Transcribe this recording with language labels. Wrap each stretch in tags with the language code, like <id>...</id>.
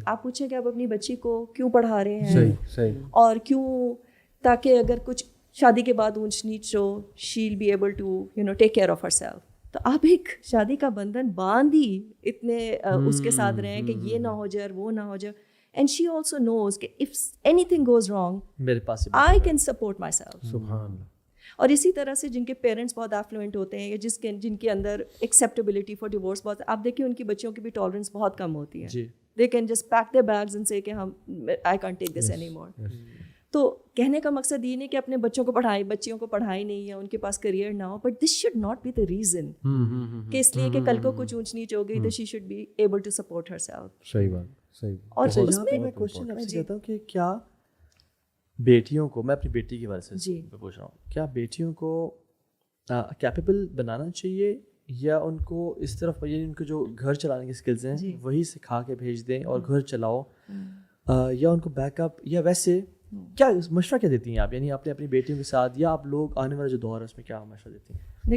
<ur>آپ پوچھیں کہ آپ اپنی بچی کو کیوں پڑھا رہے ہیں اور کیوں, تاکہ اگر کچھ شادی کے بعد اونچ نیچ ہو,</ur> <en>She will be able to take care of herself.</en> <ur>تو آپ ایک شادی کا بندھن باندھ ہی اتنے اس کے ساتھ رہے ہیں کہ یہ نہ ہو جائے وہ نہ ہو جائے.</ur> <en>And she also knows</en> <ur>کہ</ur> <en>if anything goes wrong, I can support myself.</en> <ur>سبحان اللہ. اور اسی طرح سے جن کے پیرنٹس بہت ایفلوئنٹ ہوتے ہیں یا جن کے اندر</ur> <en>acceptability for divorce</en> <ur>بہت, آپ دیکھیں ان کی بچیوں کی بھی ٹالرنس بہت کم ہوتی ہے.</ur> <en>They can just pack their bags and say</en> <ur>کہ</ur> <en>I can't take this anymore.</en> <ur>تو کہنے کا مقصد یہ نہیں کہ اپنے بچوں کو بچیوں کو پڑھائی نہیں یا ان کے پاس کریئر نہ ہو,</ur> <en>but this should not be the reason</en> <ur>کہ اس لیے کہ کل کو کچھ اونچ نیچ ہو گئی تو</ur> <en>She should be able to support herself.</en> <ur>صحیح بات. اور میں کوشچن آپ سے کہتا ہوں کہ کیا بیٹیوں کو, میں اپنی بیٹی کے بارے سے پوچھ رہا ہوں, کیا بیٹیوں کو کیپیبل بنانا چاہیے یا ان کو اس طرف, یعنی ان کو جو گھر چلانے کی اسکلز ہیں وہی سکھا کے بھیج دیں اور گھر چلاؤ, یا ان کو بیک اپ, یا ویسے کیا مشورہ کیا دیتی ہیں آپ, یعنی آپ نے اپنی بیٹیوں کے ساتھ یا آپ لوگ آنے والا جو دور ہے اس میں کیا مشورہ دیتی ہیں؟</ur>